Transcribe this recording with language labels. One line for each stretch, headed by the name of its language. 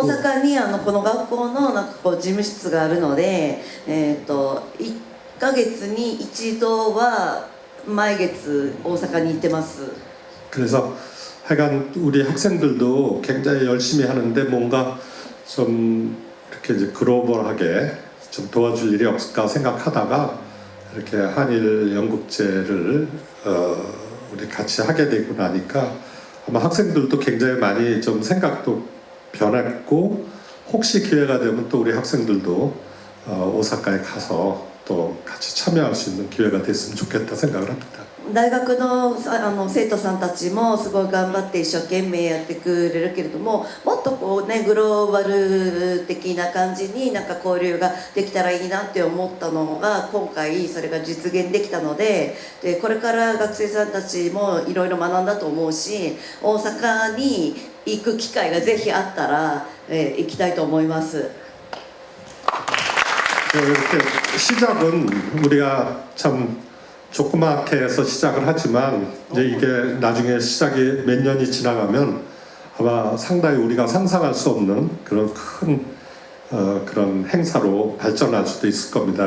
Japanese: 阪にこの学校のなんかこう事務室があるので、1ヶ月に一度は毎月大阪に行ってます。
Korean: 그래서 하여간 우리 학생들도 굉장히 열심히 하는데 뭔가 좀 이렇게 이제 글로벌하게 좀 도와줄 일이 없을까 생각하다가 이렇게 한일 연극제를 우리 같이 하게 되고 나니까 아마 학생들도 굉장히 많이 좀 생각도 변했고 혹시 기회가 되면 또 우리 학생들도 오사카에 가서 또 같이 참여할 수 있는 기회가 됐으면 좋겠다 생각을 합니다.
Japanese: 大学の生徒さんたちもすごい頑張って一生懸命やってくれるけれども、もっとこうねグローバル的な感じになんか交流ができたらいいなって思ったのが今回それが実現できたので、これから学生さんたちもいろいろ学んだと思うし、大阪に行く機会がぜひあったら、行きたいと思います。
Korean: 이렇게 시작은 우리가 참 조그맣게 해서 시작을 하지만 이제 이게 나중에 시작이 몇 년이 지나가면 아마 상당히 우리가 상상할 수 없는 그런 큰 그런 행사로 발전할 수도 있을 겁니다.